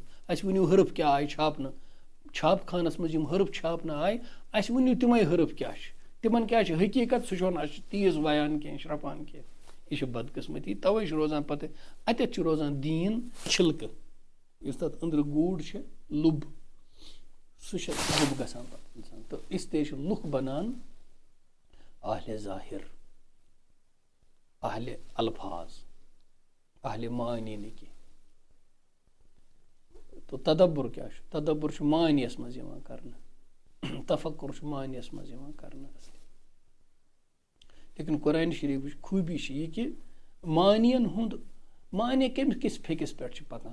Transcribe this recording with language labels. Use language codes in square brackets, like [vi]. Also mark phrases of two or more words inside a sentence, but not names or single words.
[ks] اسہِ ؤنِو حرف کیٛاہ آیہِ چھاپنہٕ چھاپہٕ خانس منٛز یِم حرف چھاپنہٕ آیہِ اسہِ ؤنِو تِمے حرف کیٛاہ چھِ تِمن کیٛاہ چھِ حقیٖقت سُہ چھُنہٕ اسہِ تیز ویان کینٛہہ شرٛپان کینٛہہ. یہِ چھِ بدقٕسمتی توے چھُ روزان پتہٕ اتٮ۪تھ چھُ روزان دیٖن چھِلکہٕ یُس تتھ أنٛدرٕ گوٗڑ چھِ لُب سُہ چھُ لُب گژھان پتہٕ انسان تہٕ اِسلیے چھِ لُکھ بنان اہلِ ظاہر اہلِ الفاظ اہلِ معانی نہٕ کینٛہہ. تہٕ تدبر کیٛاہ چھُ تدبر چھُ معنیَس منٛز یِوان کرنہٕ تفکر چھُ معنیَس منٛز یِوان کرنہٕ اصلی. لیکن قرآنِ شریٖفٕچ خوٗبی چھِ یہِ کہِ معنیَن ہُنٛد معنے کٔمۍ کِس پھیٚکِس پٮ۪ٹھ چھِ پکان.